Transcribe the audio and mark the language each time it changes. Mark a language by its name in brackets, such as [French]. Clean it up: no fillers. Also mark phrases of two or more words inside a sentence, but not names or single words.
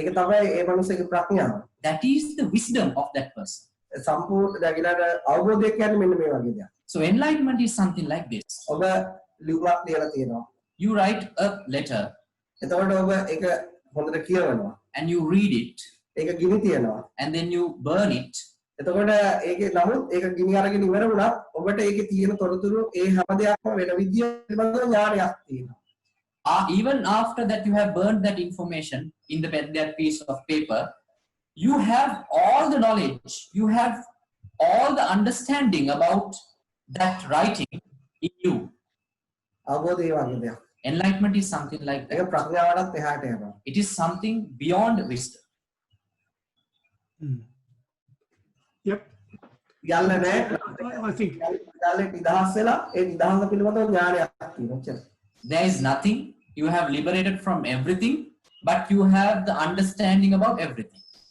[English] That is the wisdom of that person. So enlightenment is something like this. You write a letter and you read it and then you burn it. [Sinhala] එතකොට ඒකේ නමුත් ඒක ගිනි අරගෙන ඉවර වුණත් ඔබට ඒකේ තියෙන තොරතුරු ඒ හැම දෙයක්ම වෙන විදිය පිළිබඳව ඥානයක් තියෙනවා. [English] Even after that you have burned that information in that piece of paper, you have all the knowledge, you have all the understanding about that writing in you. [Sinhala] අවබෝධය වගේ දෙයක්. [English] Enlightenment is something like that. [Sinhala] ඒක ප්‍රඥාවටත් එහාට යනවා. [English] It is something beyond wisdom. Yep. I think there is nothing. You have liberated from everything, but you have the understanding about everything.